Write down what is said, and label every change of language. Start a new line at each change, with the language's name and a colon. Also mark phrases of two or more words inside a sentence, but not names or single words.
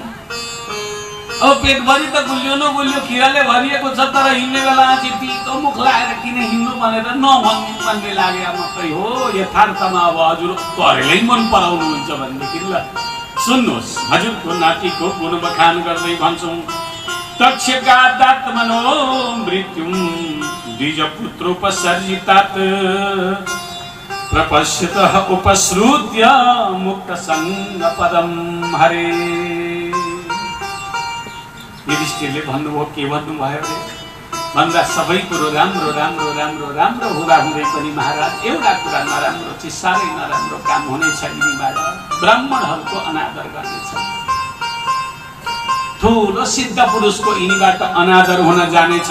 Nepali: अब पेटभरि त गुलियो न गुलियो खिराले भरिएको छ, तर हिँड्ने बेला चाहिँ तितो मुख लाएर किन हिँड्नु भनेर नभन्ने लागे मात्रै हो। यथार्थमा अब हजुर करेलै मन पराउनुहुन्छ भनेदेखि ल सुन्नुहोस्, हजुरको नातिको गुण बखान गर्दै भन्छौँ।
Sanskrit: तक्षका दात मनो मृत्युम द्विज पुत्रोपसर्जितात प्रपश्यतः उपश्रुत्य मुक्त संग पदम हरे।
Nepali: युधिष्ठिरले भन्नुभयो के भन्नुभयो रे भन्दा सबै कुरो राम्रो राम्रो राम्रो राम्रो हुँदा हुँदै पनि महाराज एउटा कुरा नराम्रो चाहिँ साह्रै नराम्रो काम हुनेछ यिनीबाट, ब्राह्मणहरूको अनादर गर्नेछ। ठुलो सिद्ध पुरुषको यिनीबाट अनादर हुन जानेछ।